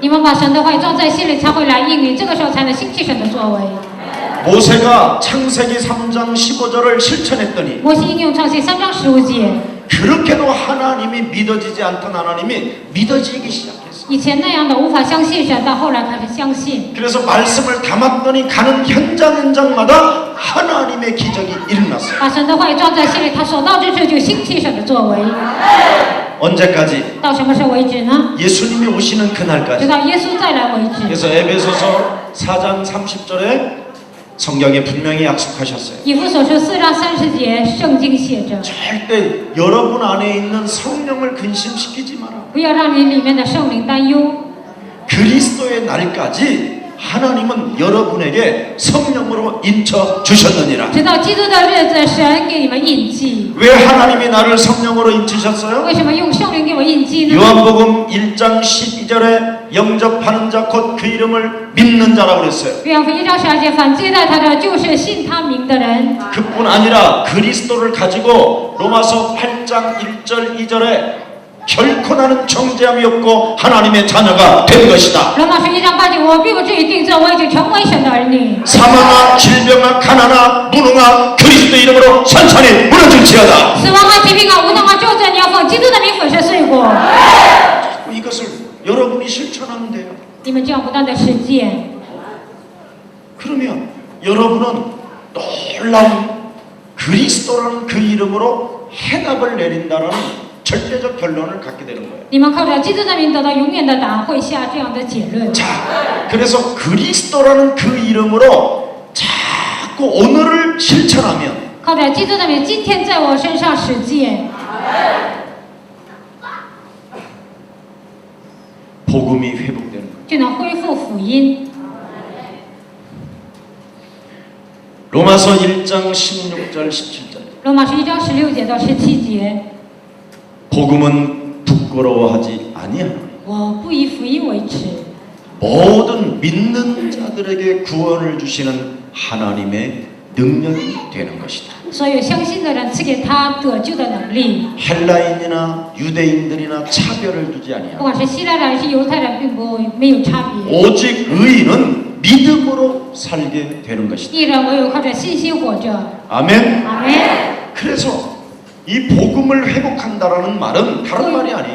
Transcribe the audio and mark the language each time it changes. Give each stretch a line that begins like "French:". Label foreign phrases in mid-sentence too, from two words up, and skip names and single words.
Chinese: 你们把神的话语装在心里，才会来应允，这个时候才能兴起神的作为。
Korean: 모세가 창세기 3장 15절을 실천했더니
Chinese: 摩西应用创世3章15节，
Korean: 그렇게도 하나님이 믿어지지 않던 하나님이 믿어지기 시작했어요.
Chinese: 以前那样的无法相信神，到后来开始相信。
Korean: 그래서 말씀을 담았더니 가는 현장마다 하나님의 기적이 일어났어요.
Chinese: 把神的话语装在心里，他所到之处就兴起神的作为。
Korean: 언제까지?
Chinese: 到什么时候为止呢？
Korean: 예수님이 오시는
Chinese: 直
Korean: 그날까지.
Chinese: 到耶稣再来为止。
Korean: 그래서 에베소서 4장 30절에 성경에 분명히 약속하셨어요.
Chinese: 以弗所书4章30节，圣经写着：
Korean: 절대 여러분 안에 있는 성령을 근심시키지 마라.
Chinese: 不要让你里面的圣灵担忧。
Korean: 그리스도의 날까지 하나님은 여러분에게 성령으로 인쳐 주셨느니라.
Chinese: 直到基督的日子，神给你们印记。
Korean: 왜 하나님이 나를 성령으로 인치셨어요?
Chinese: 为什么用圣灵给我印记呢？
Korean: 요한복음 1장 12절에 영접하는 자 곧 그 이름을 믿는 자라고 그랬어요.
Chinese: 约翰福音1章12节，凡接待他的，就是信他名的人。
Korean: 그뿐 아니라 그리스도를 가지고 로마서 8장 1절 2절에 결코 나는 정죄함이 없고 하나님의 자녀가 된 것이다.
Chinese: 罗马书1章8节，我并不至于定罪，我已经成为神的儿女。
Korean: 사망아 질병아 가난아 무능아 그리스도 이름으로 산산이 무너질지어다.
Chinese: 死亡啊、疾病啊、无能啊、咒诅，你要奉基督的名粉饰碎过。
Korean: 이것을 여러분이 실천하면 돼요.
Chinese: 你们这样不断的实践，
Korean: 그러면 여러분은 놀라운 그리스도라는 그 이름으로 해답을 내린다라는 절대적 결론을 갖게 되는 거예요.
Chinese: 你们靠着基督的名得到永远的答案，会下这样的结论。
Korean: 자, 그래서 그리스도라는 그 이름으로 자꾸 오늘을 실천하면
Chinese: 靠着基督的名，今天在我身上实践，
Korean: 복음이 회복되는 거예요.
Chinese: 就能恢复福音。
Korean: 로마서 1장 16절 17절
Chinese: 罗马书1章16节到17节，
Korean: 복음은 부끄러워하지 아니하노니
Chinese: 我不以福音为耻，
Korean: 모든 믿는 자들에게 구원을 주시는 하나님의 능력이 되는 것이다.
Chinese: 所有相信的人赐给他得救的能力。
Korean: 헬라인이나 유대인들이나 차별을 두지
Chinese: 不
Korean: 아니하고
Chinese: 管是希腊人还是犹太人，并不没有差别。
Korean: 오직 의인은 믿음으로 살게 되는 것이다.
Chinese: 义人唯有靠着信心活着。
Korean: 아멘.
Chinese: 阿门。
Korean: 그래서 이 복음을 회복한다라는 말은 다른 말이 아니에요.